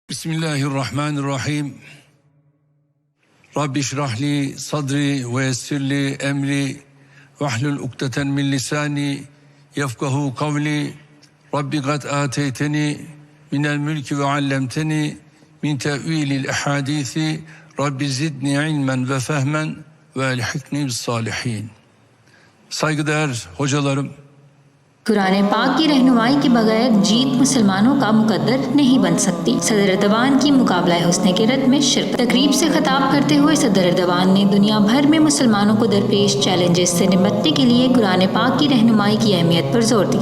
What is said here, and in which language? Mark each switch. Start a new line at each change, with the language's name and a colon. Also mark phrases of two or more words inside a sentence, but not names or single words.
Arabic: بسم الله الرحمن الرحيم. رب اشرح لي صدري ويسر لي أمري واحلل عقدة من لساني يفقهوا قولي. رب قد آتيتني من الملك وعلمتني من تأويل الأحاديث. رب زدني علما وفهما وألحقني بالصالحين.
Turkish: Saygıdeğer hocalarım,
Urdu: قرآن پاک کی رہنمائی کے بغیر جیت مسلمانوں کا مقدر نہیں بن سکتی. صدر اردوان کی مقابلہ حسن کے رت میں شرکت۔ تقریب سے خطاب کرتے ہوئے صدر اردوان نے دنیا بھر میں مسلمانوں کو درپیش چیلنجز سے نمٹنے کے لیے قرآن پاک کی رہنمائی کی اہمیت پر زور دیا.